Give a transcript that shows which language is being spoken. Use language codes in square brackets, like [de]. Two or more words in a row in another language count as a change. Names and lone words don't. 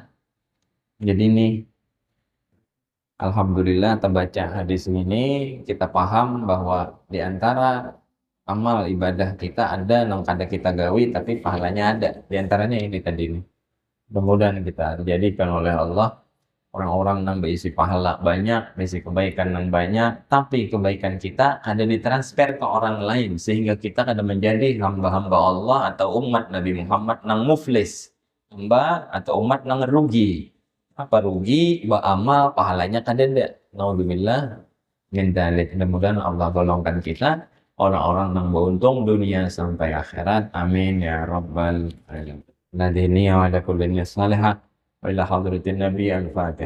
[id] Jadi nih alhamdulillah terbaca hadis ini kita paham bahwa di antara amal ibadah kita ada yang kada kita gawi tapi pahalanya ada. Di antaranya ini tadi nih. Mudah-mudahan kita dijadikan oleh Allah orang-orang yang berisi pahala banyak, berisi kebaikan yang banyak, tapi kebaikan kita ada ditransfer ke orang lain sehingga kita kada menjadi hamba-hamba Allah atau umat Nabi Muhammad yang muflis, hamba atau umat yang rugi. Apa rugi? Beramal pahalanya kada ada. [ar] نعوذ بالله من ذلك. [id] Mudah-mudahan Allah golongkan kita orang-orang yang beruntung dunia sampai akhirat. [ar] آمين يا رب العالمين. نادهيني وعلى كل صالحة. وإلى حضرة النبي الفاتحة.